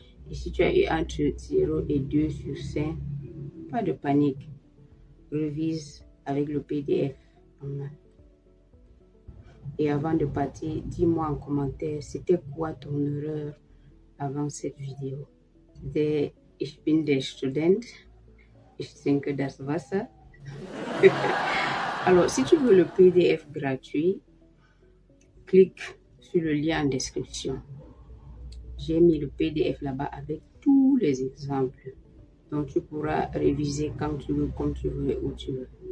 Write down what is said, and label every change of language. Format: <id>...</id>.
<fr>Et si tu as eu entre 0 et 2 sur 5, pas de panique. Révise avec le PDF en main. Et avant de partir, dis-moi en commentaire, c'était quoi ton erreur avant cette vidéo? C'était</fr> <de>Ich bin der Student, ich trinke das Wasser.</de> <fr>Alors, si tu veux le PDF gratuit, clique sur le lien en description. J'ai mis le PDF là-bas avec tous les exemples. Donc, tu pourras réviser quand tu veux, comme tu veux, où tu veux.</fr>